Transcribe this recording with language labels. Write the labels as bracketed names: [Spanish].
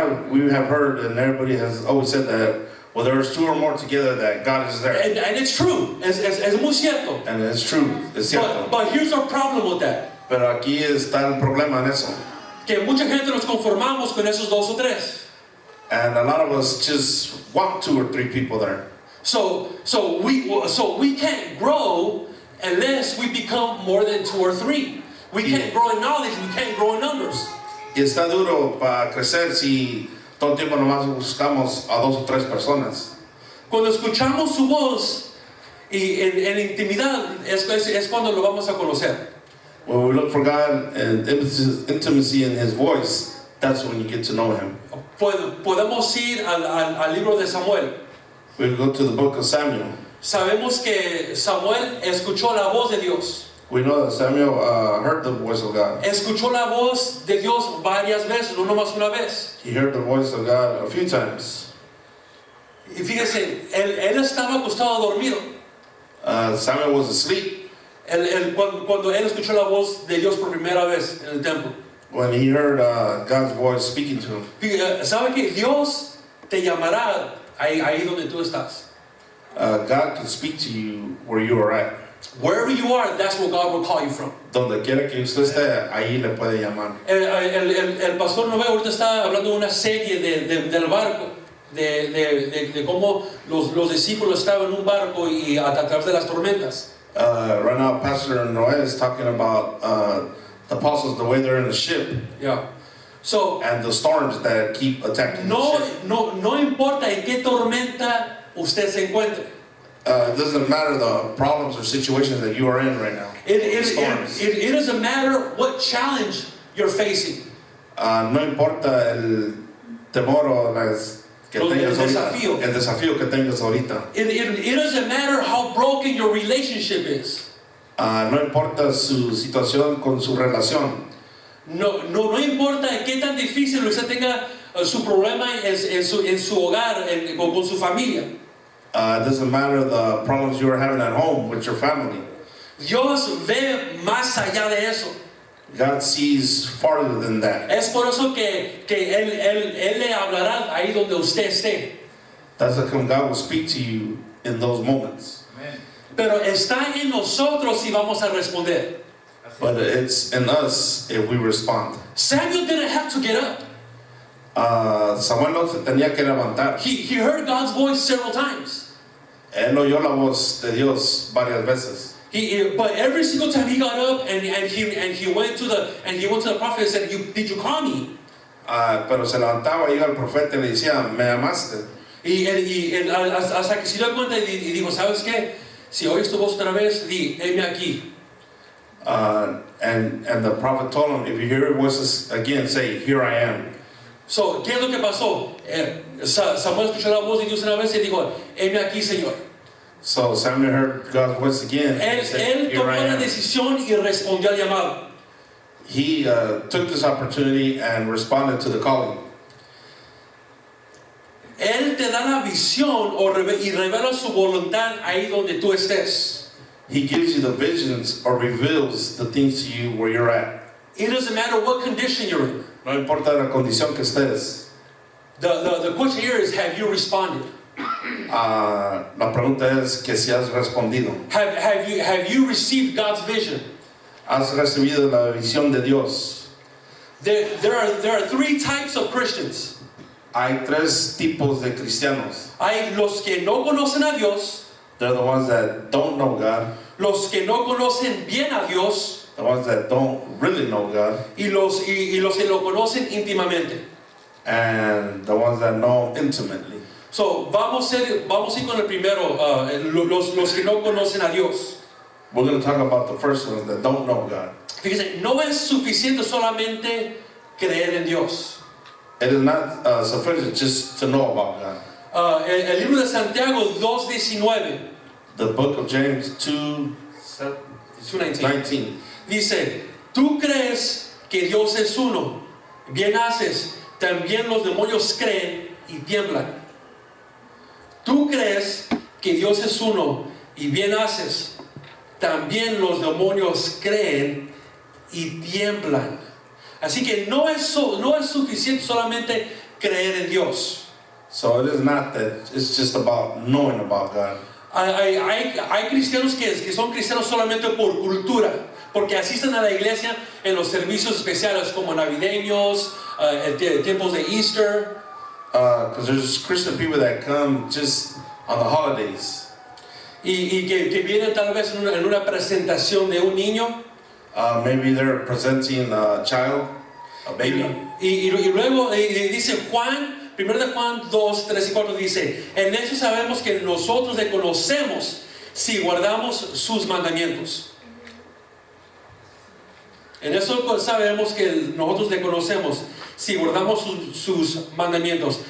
[English] We have heard, and everybody has always said that, well, there's two or more together that God is there. And it's true, [Spanish] es muy cierto. [English] And it's true, [Spanish] es cierto. [English] But here's our problem with that. [Spanish] Pero aquí está el problema en eso. Que mucha gente nos conformamos con esos dos o tres. [English] And a lot of us just want 2 or 3 people there. So we can't grow unless we become more than 2 or 3. We can't grow in knowledge, we can't grow in numbers. [Spanish] Y está duro para crecer si todo el tiempo nomás buscamos a 2 o 3 personas. Cuando escuchamos su voz y en intimidad es cuando lo vamos a conocer. [English] When we look for God and intimacy in His voice, that's when you get to know Him. [Spanish] Podemos ir al libro de Samuel. [English] We go to the book of Samuel. [Spanish] Sabemos que Samuel escuchó la voz de Dios. [English] We know that Samuel heard the voice of God. [Spanish] Escuchó la voz de Dios varias veces, no nomás una vez. [English] He heard the voice of God a few times. [Spanish] Y fíjese, él estaba acostado dormido. [English] Samuel was asleep. [Spanish] Cuando él escuchó la voz de Dios por primera vez en el templo. [English] When he heard God's voice speaking to him. [Spanish] ¿Sabe que Dios te llamará ahí donde tú estás? [English] God can speak to you where you are at. Wherever you are, that's where God will call you from. [Spanish] Donde quiera que usted esté, ahí le puede llamar. El pastor Noé ahorita está hablando de una serie del barco, de cómo los discípulos estaban en un barco y a través de las tormentas. [English] Right now, Pastor Noé is talking about the apostles, the way they're in the ship. Yeah. So, and the storms that keep attacking the ship. [Spanish] No importa en qué tormenta usted se encuentre. [English] It doesn't matter the problems or situations that you are in right now. It doesn't matter what challenge you're facing. [Spanish] No importa el temor o que tengas ahorita, el desafío que tengas ahorita. [English] It doesn't matter how broken your relationship is. [Spanish] No importa su situación con su relación. No importa qué tan difícil usted tenga su problema en su hogar, con su familia. [English] It doesn't matter the problems you are having at home with your family. [Spanish] Dios ve más allá de eso. [English] God sees farther than that. [Spanish] Es por eso que él le hablará ahí donde usted esté. [English] That's how come God will speak to you in those moments. Amen. [Spanish] Pero está en nosotros si vamos a responder. [English] But it's in us if we respond. Samuel didn't have to get up. [Spanish] Samuel no se tenía que levantar. [English] He heard God's voice several times. [Spanish] Él oyó la voz de Dios varias veces. [English] But every single time he got up and he went to the prophet and said, "Did you call me?" [Spanish] pero se levantaba y iba al profeta y le decía, ¿me amaste? Hasta que se dio cuenta y dijo, ¿sabes qué? Si oyes tu voz otra vez, di, heme aquí. [English] And the prophet told him, if you hear your voices again, say, here I am. [Spanish] So, ¿qué es lo que pasó? Samuel escuchó la voz de Dios una vez y dijo, heme aquí, Señor. [English] So Samuel heard God's voice again. [Spanish] Él tomó la decisión y respondió al llamado. [English] He took this opportunity and responded to the calling. [Spanish] Él te da la visión y revela su voluntad ahí donde tú estés. [English] He gives you the visions or reveals the things to you where you're at. It doesn't matter what condition you're in. [Spanish] No importa la condición que estés. [English] The question here is, have you responded? [Spanish] La pregunta es que si has respondido. [English] Have you received God's vision? [Spanish] Has recibido la visión de Dios. [English] There are three types of Christians. [Spanish] Hay tres tipos de cristianos. Hay los que no conocen a Dios. [English] They're the ones that don't know God. [Spanish] Los que no conocen bien a Dios. [English] The ones that don't really know God. [Spanish] Y los que lo conocen íntimamente. [English] And the ones that know intimately. [Spanish] So, vamos a ir con el primero, los que no conocen a Dios. [English] We're going to talk about the first ones that don't know God. [Spanish] Fíjense, no es suficiente solamente creer en Dios. [English] It is not sufficient just to know about God. [Spanish] El libro de Santiago 2:19. [English] The book of James 2:19 [Spanish] dice, tú crees que Dios es uno, bien haces, también los demonios creen y tiemblan. Tú crees que Dios es uno y bien haces, también los demonios creen y tiemblan. Así que no es suficiente solamente creer en Dios. So it is not that it's just about knowing about God. Hay cristianos que son cristianos solamente por cultura, porque asisten a la iglesia en los servicios especiales como navideños, tiempos de Easter. Because there's Christian people that come just on the holidays. Y que vienen tal vez en una presentación de un niño. Maybe they're presenting a child, a baby. Y luego dice Juan. 1 de Juan 2, 3 y 4 dice, en eso sabemos que nosotros le conocemos si guardamos sus mandamientos. En eso sabemos que nosotros le conocemos si guardamos sus mandamientos.